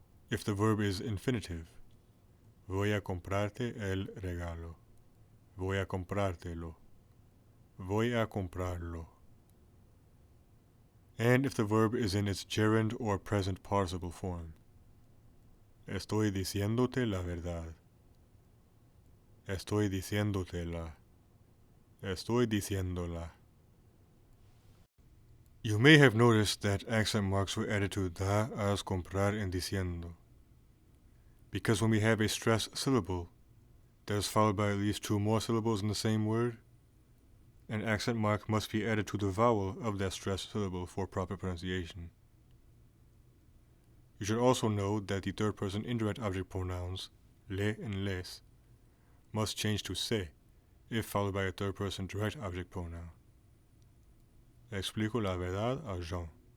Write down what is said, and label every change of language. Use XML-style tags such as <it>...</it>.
<en>If the verb is infinitive,</en> <es>voy a comprarte el regalo. Voy a comprártelo. Voy a comprarlo.</es> <en>And if the verb is in its gerund or present participle form.</en> <es>Estoy diciéndote la verdad. Estoy diciéndotela. Estoy diciéndola.</es> <en>You may have noticed that accent marks were added to da, as, comprar, and diciendo. Because when we have a stress syllable that is followed by at least 2 more syllables in the same word, an accent mark must be added to the vowel of that stress syllable for proper pronunciation. You should also note that the third person indirect object pronouns, le and les, must change to se if followed by a third person direct object pronoun.</en> <es>Explico la verdad a Jean.</es>